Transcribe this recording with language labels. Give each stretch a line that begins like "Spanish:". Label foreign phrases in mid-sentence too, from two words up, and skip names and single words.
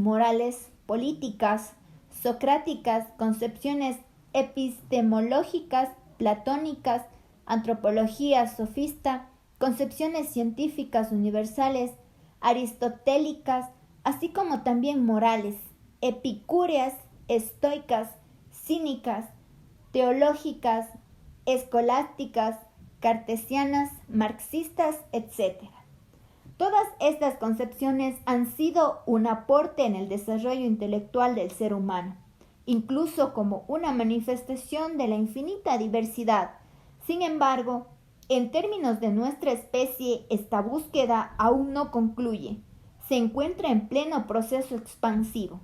Spanish: morales, políticas, socráticas, concepciones epistemológicas, platónicas, antropología sofista, concepciones científicas universales, aristotélicas, así como también morales, epicúreas, estoicas, cínicas, teológicas, escolásticas, cartesianas, marxistas, etc. Todas estas concepciones han sido un aporte en el desarrollo intelectual del ser humano, incluso como una manifestación de la infinita diversidad. Sin embargo, en términos de nuestra especie, esta búsqueda aún no concluye, se encuentra en pleno proceso expansivo.